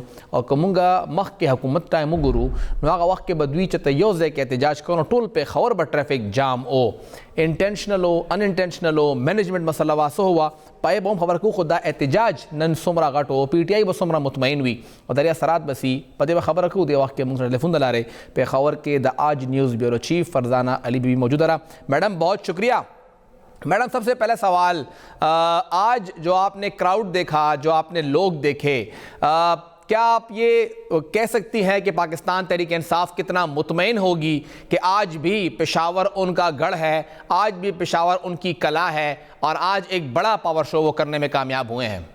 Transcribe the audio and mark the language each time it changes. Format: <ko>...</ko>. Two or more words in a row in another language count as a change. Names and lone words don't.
<ps>او که مونږ مخکې حکومت ټایم وګورو نو هغه وخت کې به دوی چې ته یو ځای کې احتجاج کوو نو ټول پېښور به ټرافیک جام و، انټینشنل و ان انټینشنل و، مینجمنټ مسله وه څه وه پای به هم خبر کوو. خو دا احتجاج نن څومره غټ و، پی ټي آی به څومره مطمئن وي او دریا سرات به سي په دې به خبره کوو. دې وخت کې موږ سره ټلیفون د لارې پېښور کې د آج نیوز</ps> <en>bureau chief</en> <ps>فرزانہ علی بی موجود رہا.</ps> <ur>میڈم بہت شکریہ. میڈم سب سے پہلا سوال، آج جو آپ نے کراؤڈ دیکھا، جو آپ نے لوگ دیکھے، کیا آپ یہ کہہ سکتی ہیں کہ پاکستان تحریک انصاف کتنا مطمئن ہوگی کہ آج بھی پشاور ان کا گڑھ ہے، آج بھی پشاور ان کی کلا ہے اور آج ایک بڑا</ur> <en>power show</en> <ur>وہ کرنے میں کامیاب ہوئے ہیں؟</ur>